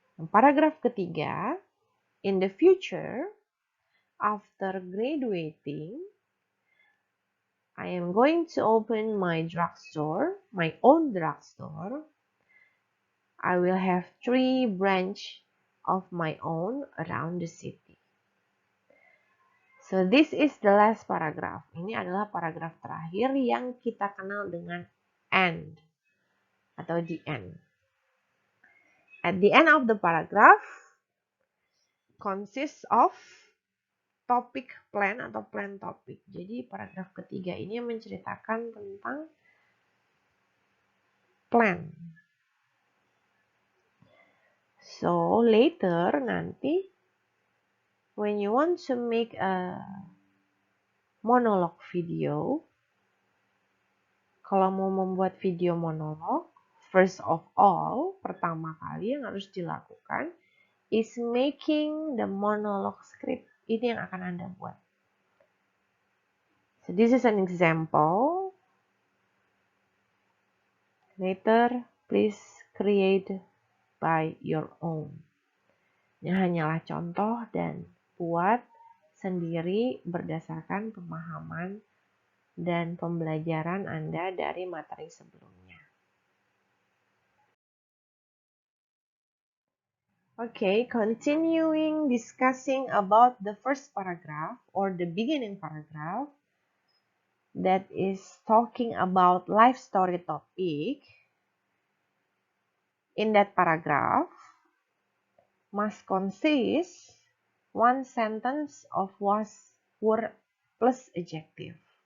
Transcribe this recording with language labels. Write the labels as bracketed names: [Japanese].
[Indonesian] Paragraf ketiga, [English] in the future, after graduating, I am going to open my drugstore, my own drugstore. I will have 3 branches of my own around the city. So this is the last paragraph. [Indonesian] Ini adalah paragraf terakhir yang kita kenal dengan end atau the end. [English] At the end of the paragraph consists of topic plan [Indonesian] atau plan topik. Jadi paragraf ketiga ini menceritakan tentang plan. [English] So later [Indonesian] nanti [English] when you want to make a monologue video, [Indonesian] kalau mau membuat video monolog, [English] first of all, [Indonesian] pertama kali yang harus dilakukan [English] is making the monologue script. [Indonesian] Ini yang akan Anda buat. [English] So this is an example. Later, please create by your own. [Indonesian] Ini hanyalah contoh dan buat sendiri berdasarkan pemahaman dan pembelajaran Anda dari materi sebelumnya. [English] Okay, continuing discussing about the first paragraph or the beginning paragraph that is talking about life story topic. In that paragraph must consist one sentence of was, were plus adjective.